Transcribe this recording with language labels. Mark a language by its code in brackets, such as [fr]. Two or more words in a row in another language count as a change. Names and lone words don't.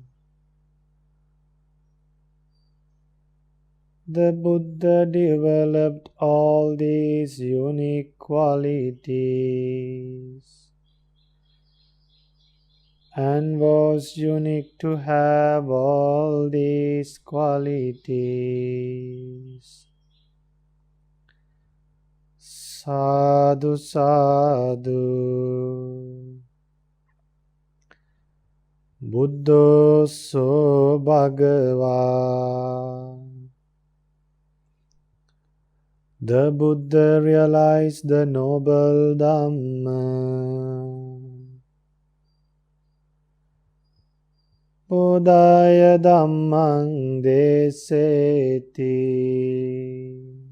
[en] The Buddha developed all these unique qualities and was unique to have all these qualities. [pi] Sadhu, sadhu. Buddho so Bhagava. [en] The Buddha realized the noble Dhamma. [pi] Bodhaya Dhammang deseti.